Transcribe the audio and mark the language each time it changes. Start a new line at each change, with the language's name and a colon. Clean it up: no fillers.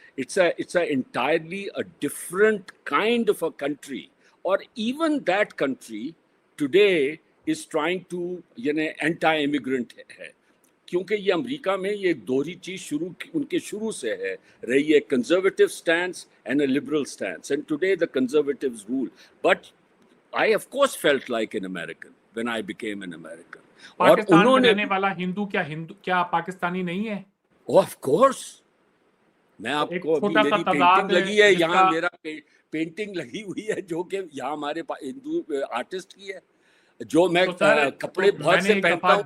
English: It's a entirely a different kind of a country, or even that country today is trying to anti-immigrant
Urdu: ہے، کیونکہ یہ امریکہ میں یہ دوہری چیز ان کے شروع سے ہے رہی ہے،
English: Conservative stance and a liberal stance, and today the conservatives rule. But I of course felt like an American when I became an American.
Urdu: Pakistan میں رہنے والا ہندو کیا پاکستانی نہیں ہے؟
English: Of course.
Urdu: میں آپ کو ابھی میری پینٹنگ لگی ہے یہاں، میرا پینٹنگ لگی ہوئی ہے جو کہ یہاں ہمارے ہندو آرٹسٹ کی ہے، جو میں کپڑے بہت سے پہنتا ہوں.